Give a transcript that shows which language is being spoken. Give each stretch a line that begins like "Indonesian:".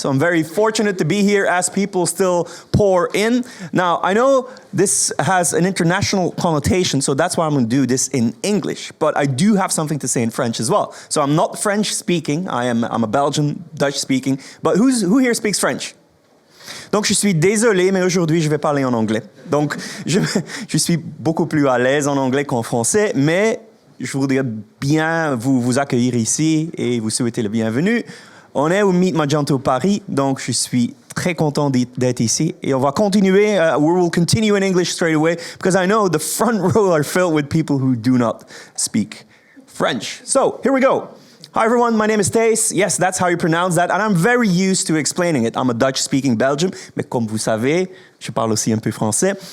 English: So I'm very fortunate to be here as people still pour in. Now, I know this has an international connotation, so that's why I'm going to do this in English. But I do have something to say in French as well. So I'm not French speaking. I'm a Belgian, Dutch speaking. But who here speaks French?
French: Donc, je suis désolé, mais aujourd'hui, je vais parler en anglais. Donc, je suis beaucoup plus à l'aise en anglais qu'en français, mais je voudrais bien vous accueillir ici et vous souhaiter le bienvenue. On est au Meet Magento Paris, donc je suis très content d'être ici. Et on va continuer,
English: we will continue in English straight away, because I know the front row are filled with people who do not speak French. So, here we go. Hi everyone, my name is Thijs. Yes, that's how you pronounce that, and I'm very used to explaining it. I'm a Dutch-speaking Belgian,
French: mais comme vous savez, je parle aussi un peu français.